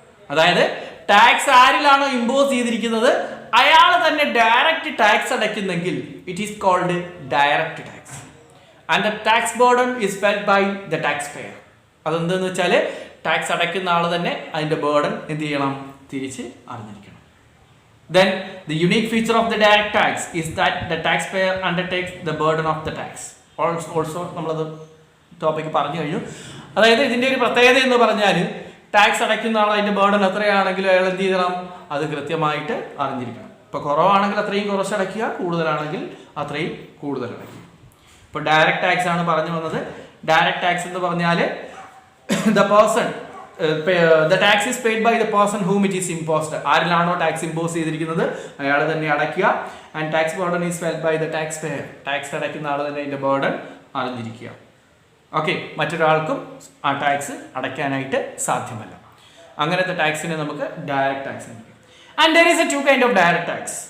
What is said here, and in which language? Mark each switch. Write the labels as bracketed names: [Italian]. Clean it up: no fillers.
[Malayalam] അതായത് tax ആരിലാണോ impose ചെയ്തിരിക്കുന്നത് അയാൾ തന്നെ direct tax അടയ്ക്കുന്നെങ്കിൽ [English] It is called direct tax. And the tax burden is felt by the taxpayer. [Malayalam] അതെന്തെന്ന് വെച്ചാൽ tax അടയ്ക്കുന്ന ആൾ തന്നെ അതിന്റെ ബർഡൻ എന്ത് ചെയ്യണം, തിരിച്ച് അറിഞ്ഞിരിക്കണം. [English] Then the unique feature of the direct tax is that the taxpayer undertakes the burden of the tax. [Malayalam] Also നമ്മളത് topic പറഞ്ഞു കഴിഞ്ഞു. അതായത് ഇതിന്റെ ഒരു പ്രത്യേകത എന്ന് പറഞ്ഞാൽ ടാക്സ് അടയ്ക്കുന്ന ആൾ അതിന്റെ ബേർഡൻ എത്രയാണെങ്കിലും അയാൾ എന്ത് ചെയ്യണം, അത് കൃത്യമായിട്ട് അറിഞ്ഞിരിക്കണം. ഇപ്പൊ കുറവാണെങ്കിൽ അത്രയും കുറച്ച് അടയ്ക്കുക, കൂടുതലാണെങ്കിൽ അത്രയും കൂടുതൽ അടയ്ക്കുക. ഇപ്പൊ ഡയറക്റ്റ് ടാക്സ് ആണ് പറഞ്ഞു വന്നത്. ഡയറക്റ്റ് ടാക്സ് എന്ന് പറഞ്ഞാൽ [English] The person the tax is paid by the person whom it is imposed. [Malayalam] ആരിലാണോ tax impose ചെയ്തിരിക്കുന്നത് അയാൾ തന്നെ അടയ്ക്കുക. [English] And tax burden is felt by the taxpayer. [Malayalam] Tax അടയ്ക്കുന്ന ആൾ തന്നെ അതിന്റെ ബർഡൻ അറിഞ്ഞിരിക്കുക. ഓക്കെ, മറ്റൊരാൾക്കും ആ ടാക്സ് അടയ്ക്കാനായിട്ട് സാധ്യമല്ല. അങ്ങനത്തെ ടാക്സിനെ നമുക്ക് ഡയറക്റ്റ് ടാക്സ് എന്ന് പറയും. [English] And there is a two kind of direct tax.